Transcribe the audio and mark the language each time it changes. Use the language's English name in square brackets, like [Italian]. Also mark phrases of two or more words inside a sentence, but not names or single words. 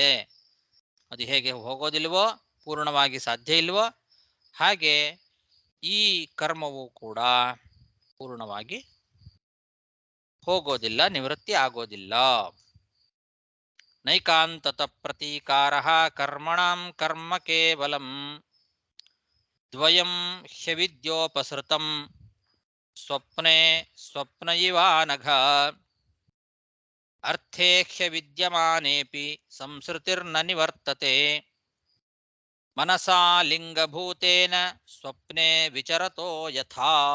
[Kannada] ಅದು ಹೇಗೆ ಹೋಗೋದಿಲ್ವೋ, ಪೂರ್ಣವಾಗಿ ಸಾಧ್ಯ ಇಲ್ವೋ, ಹಾಗೆ ಈ ಕರ್ಮವು ಕೂಡ ಪೂರ್ಣವಾಗಿ ಹೋಗೋದಿಲ್ಲ, ನಿವೃತ್ತಿ ಆಗೋದಿಲ್ಲ. [Sanskrit] ನೈಕಾಂತತ ಪ್ರತೀಕಾರ ಕರ್ಮಣಾಂ ಕರ್ಮ ಕೇವಲಂ ದ್ವಯಂ ಹ್ಯವಿದ್ಯೋಪಸೃತಂ ಸ್ವಪ್ನೆ ಸ್ವಪ್ನ ಇವಾನಘ ಅರ್ಥೇ ಹ್ಯವಿದ್ಯಮಾನೇಪಿ ಸಂಸೃತಿರ್ನ ನಿವರ್ತತೆ ಮನಸಾ ಲಿಂಗಭೂತೇನ ಸ್ವಪ್ನೆ ವಿಚರತೋ ಯಥಾ.